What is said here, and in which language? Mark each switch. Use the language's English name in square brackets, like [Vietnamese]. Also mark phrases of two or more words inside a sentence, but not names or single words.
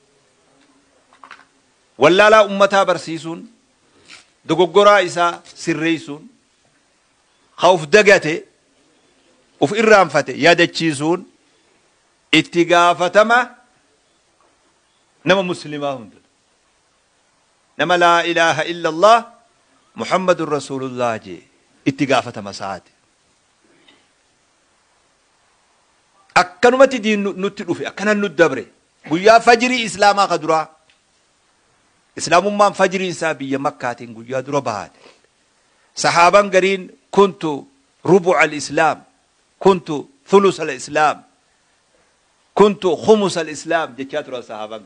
[Oromo] wallaalaa ummataa barsiisuun dogoggoraa isaa sirreessuun uf dagate uf irraanfate yaadachiisuun itti gaafatama nama muslimaa hunda nama [Arabic] لا إله إلا الله محمد رسول الله [Oromo] jee itti gaafatama saate akkanumatti diin nutti dhufe akkanan nutti dabre guyyaa fajrii islaamaa ka duraa islaamummaan fajrii isaa biyya makkaatiin guyyaa dura bahate saxaaban gariin [Arabic] كنت ربع الإسلام كنت ثلث الإسلام كنت خمس الإسلام [Oromo] jechaa tura saxaaban